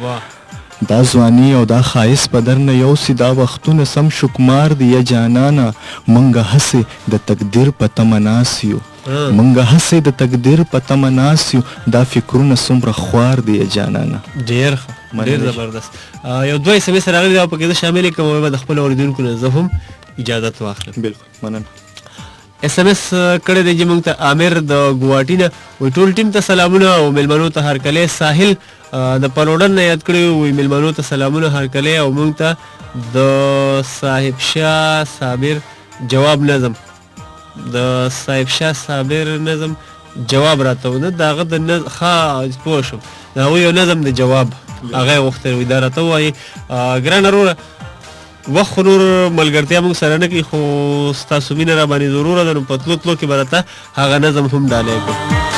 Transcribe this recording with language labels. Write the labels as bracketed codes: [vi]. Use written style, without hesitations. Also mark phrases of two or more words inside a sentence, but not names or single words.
[ps] دا ځواني او دا ښایست په در نه یوسي دا وختونه سم شکمار دی یا جانانه منګه هسې د تقدیر په تمه ناست یو منګه هسې د تقدیر په تمه ناست یو دا فکرونه څومره خوار دی یا جانانه ډېر ښه ډېر زبردست یو دوه اس ام اس راغلي دا پکې زه شامل یې کوم به د خپلو اورېدونکو نه زه هم اجازت واخلم بالکل مننه اس ام اس کړی دی چې موږ ته عامر د ګوهاټي نه وایي ټول ټیم ته سلامونه او میلمنو ته هرکلی ساحل د پلوډن نه یاد کړی وایي میلمنو ته سلامونه هرکلی او موږ ته د صاحب شاه صابر جواب نظم د صاحب شاه صابر نظم جواب راته ونه د هغه د ښه پوه شوم د هغوی یو نظم د جواب هغه یې غوښتلی وایي دا راته ووایي ګرانه وروره وخت خو نور ملګرتیا موږ سره نه کوي خو ستاسو مینه را باندې ضروره ده نو په تلو تلو کې به راته هغه نظم هم ډالی کړو